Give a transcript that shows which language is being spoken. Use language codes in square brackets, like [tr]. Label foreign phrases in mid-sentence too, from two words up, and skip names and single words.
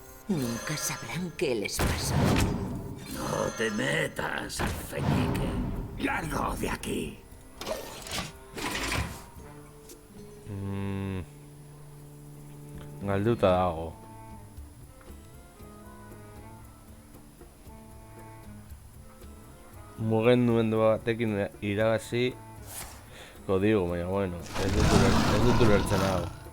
[es] Nunca sabrán qué les pasó. No te metas, alfeñique. Largo de aquí. [eu] Galduta dago. Mugendu batekin irabazi digo, baina bueno, ez dut ulertzen hau.